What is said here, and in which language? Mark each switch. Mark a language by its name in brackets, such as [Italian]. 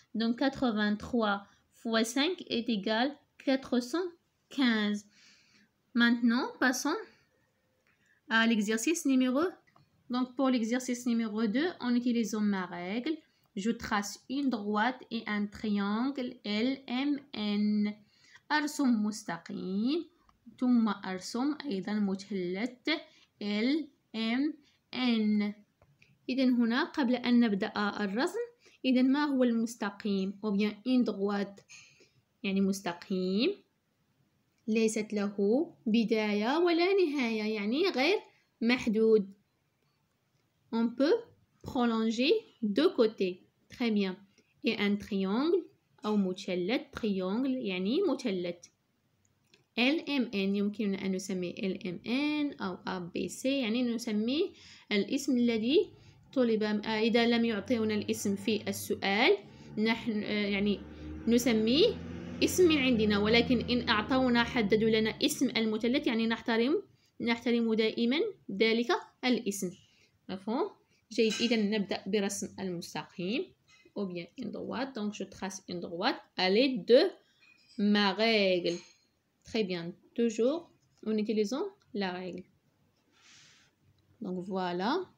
[French] Donc 83 fois 5 est égal 415. Maintenant, passons à l'exercice numéro 2. Donc, pour l'exercice numéro 2, en utilisant ma règle, je trace une droite et un triangle LMN. [Arabic] أرسم مستقيم ثم أرسم أيضا مثلث LMN. إذا هنا قبل أن نبدأ الرسم، إذا ما هو المستقيم؟ أو [French] bien une droite [Arabic] يعني مستقيم ليست له بداية ولا نهاية، يعني غير محدود. [French] On peut prolonger deux côtés. Très bien. Et un triangle [Arabic] أو مثلث، [French] triangle [Arabic] يعني مثلث. LMN يمكننا أن نسميه LMN أو ABC، يعني نسميه الاسم الذي طلب. إذا لم يعطينا الاسم في السؤال نحن يعني نسميه اسم من عندنا، ولكن إن أعطونا حددوا لنا اسم المثلث يعني نحترم دائما ذلك الاسم. مفهوم؟ جيد. إذا نبدأ برسم المستقيم [French] ou bien une droite. Donc je trace une droite à l'aide de ma règle. Très bien. Toujours en utilisant la règle. Donc voilà.